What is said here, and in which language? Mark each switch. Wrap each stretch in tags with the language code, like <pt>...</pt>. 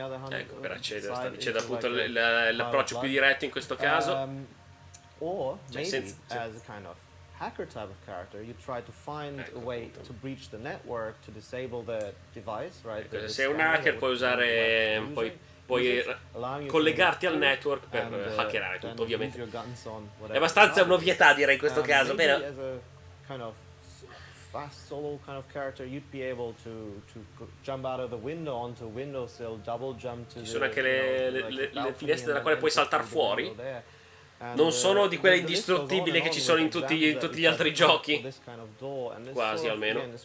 <it>Ecco, per accedere, sta dicendo appunto l'approccio più diretto in questo caso.</it> <en>Or maybe as a kind of hacker type of character, you try to find a way to breach the network, to disable the device, right?</en> <it>Se sei un hacker puoi usare, puoi collegarti al network per hackerare tutto, ovviamente. È abbastanza un'ovvietà, direi, in questo caso. Però</it> <en>as a kind of fast solo kind of character, you'd be able to jump out of the window onto a windowsill, double jump to</en> <it>ci sono anche le finestre dalla quale puoi saltare fuori. Non sono di quelle indistruttibili che ci sono in tutti gli altri giochi, quasi almeno.</it>